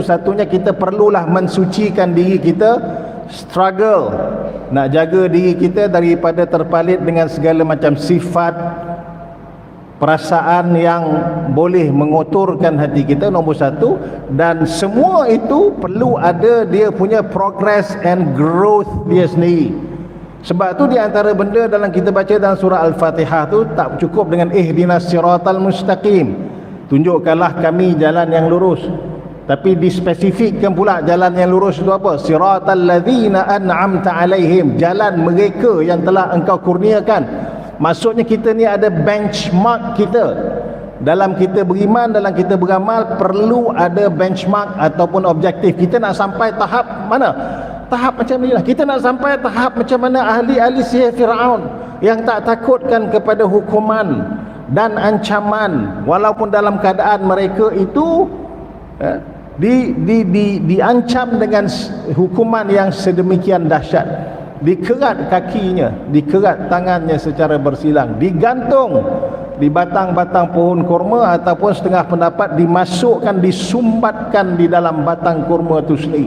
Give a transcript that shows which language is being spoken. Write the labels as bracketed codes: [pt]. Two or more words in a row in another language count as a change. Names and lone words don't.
[ms] Satunya kita perlulah mensucikan diri kita, struggle nak jaga diri kita daripada terpalit dengan segala macam sifat, perasaan yang boleh mengotorkan hati kita, nombor 1. Dan semua itu perlu ada dia punya [en] progress and growth [ms] dia sendiri. Sebab tu di antara benda dalam kita baca dalam surah Al-Fatihah tu tak cukup dengan [ar] اهدنا الصراط المستقيم, [ms] tunjukkanlah kami jalan yang lurus, tapi dispesifikkan pula jalan yang lurus itu apa? [ar] صراط الذين أنعمت عليهم, [ms] jalan mereka yang telah engkau kurniakan. Maksudnya kita ni ada benchmark kita. Dalam kita beriman, dalam kita beramal, perlu ada benchmark ataupun objektif. Kita nak sampai tahap mana? Tahap macam inilah. Kita nak sampai tahap macam mana ahli-ahli sihir Fir'aun yang tak takutkan kepada hukuman dan ancaman, walaupun dalam keadaan mereka itu diancam dengan hukuman yang sedemikian dahsyat. Dikerat kakinya, dikerat tangannya secara bersilang, digantung di batang-batang pohon kurma, ataupun setengah pendapat dimasukkan, disumbatkan di dalam batang kurma itu sendiri.